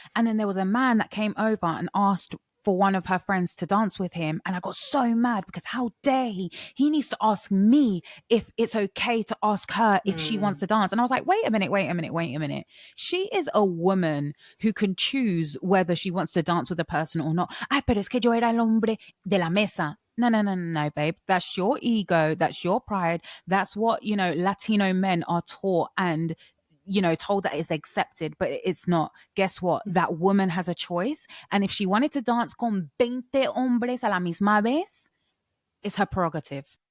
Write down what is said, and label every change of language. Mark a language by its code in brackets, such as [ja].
[en] And then there was a man that came over and asked for one of her friends to dance with him. And I got so mad because how dare he? He needs to ask me if it's okay to ask her if she wants to dance. And I was like, wait a minute, wait a minute, wait a minute. She is a woman who can choose whether she wants to dance with a person or not. [es] Ay, pero es que yo era el hombre de la mesa. [en] No, no, no, no, no, babe. That's your ego. That's your pride. That's what, Latino men are taught and told that it's accepted, but it's not. Guess what? That woman has a choice. And if she wanted to dance con 20 hombres a la misma vez, it's her prerogative.